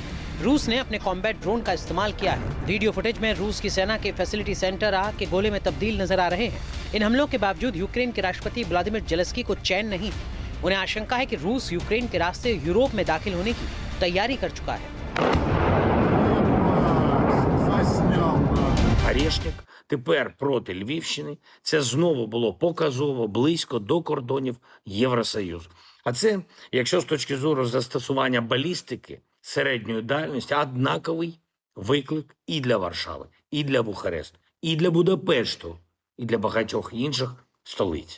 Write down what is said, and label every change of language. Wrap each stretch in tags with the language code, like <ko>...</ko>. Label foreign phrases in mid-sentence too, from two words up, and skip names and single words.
<hi>रूस ने अपने</hi> <en>combat drone</en> <hi>का इस्तेमाल किया है।</hi> <en>video footage</en> <hi>में रूस की सेना के</hi> <en>facility center</en> <hi>आग के गोले में तब्दील नजर आ रहे हैं। इन हमलों के बावजूद यूक्रेन के राष्ट्रपति व्लादिमीर जेलेंस्की को चैन नहीं। उन्हें आशंका है कि रूस यूक्रेन के रास्ते यूरोप में दाखिल होने की तैयारी कर चुका है।</hi> <uk>Орешник тепер проти Львівщини. Це знову було показово близько до кордонів Євросоюзу. А це, якщо з точки зору застосування балістики середньої дальності, однаковий виклик і для Варшави, і для Бухаресту, і для Будапешту, і для багатьох інших столиць.</uk>